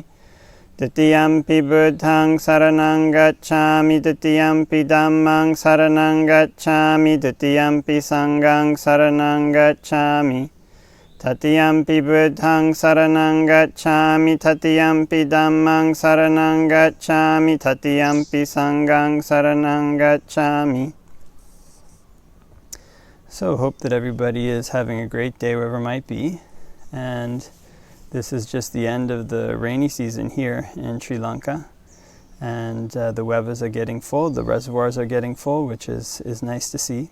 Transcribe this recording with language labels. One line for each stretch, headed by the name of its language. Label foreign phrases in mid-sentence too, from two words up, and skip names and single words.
Pali: Tatiyampi Buddhaṃ saraṇaṃ gacchāmi, Tatiyampi Dhammaṃ saraṇaṃ gacchāmi, Tatiyampi Saṅghaṃ saraṇaṃ gacchāmi. Tatiyampi Buddhaṃ saraṇaṃ gacchāmi, Tatiyampi Dhammaṃ saraṇaṃ gacchāmi, Tatiyampi Saṅghaṃ saraṇaṃ gacchāmi.
English: So hope that everybody is having a great day wherever it might be. And this is just the end of the rainy season here in Sri Lanka. And the wevas are getting full, the reservoirs are getting full, which is nice to see.